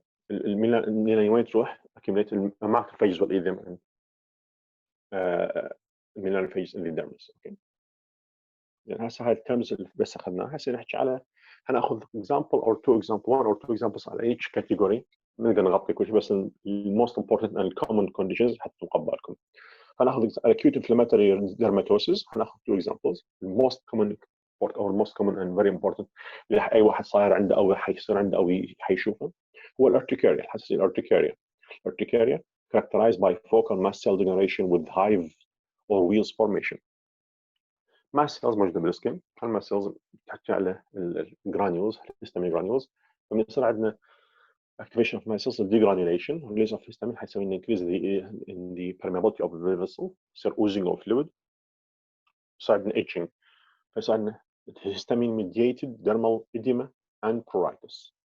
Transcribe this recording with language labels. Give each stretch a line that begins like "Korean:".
Arabic: الميلانين وين تروح؟
English: accumulate macrophages
Arabic: والإيديما الميلانوفيجز
English: in the dermis. Okay.
Arabic: يعني هسه هاي الترمز اللي بس اخذناها هسه نحكي على هناخذ
English: example or two example one or two examples
Arabic: على each category نقدر نغطي كل شيء بس ال
English: most important and common conditions
Arabic: حتى نقبل لكم. هناخذ
English: acute inflammatory dermatosis هناخذ two examples. The most common or most common and very important
Arabic: اللي اي واحد صاير عنده او حيصير عنده او حيشوفه هو الارتكاريا الحساسيه الارتكاريا.
English: Urticaria characterized by focal mast cell degeneration with hive or wheals formation.
Arabic: mast cells موجوده بالسكن. الماست سيلز تحكي على الجرانيولز الهستامين جرانيولز. لما يصير عندنا
English: activation of mast cells degranulation release of histamine
Arabic: حيسوي لنا
English: increase in the permeability of the vessel يصير oozing of fluid يصير عندنا itching
Arabic: فيصير عندنا
English: histamine mediated dermal edema and pruritus.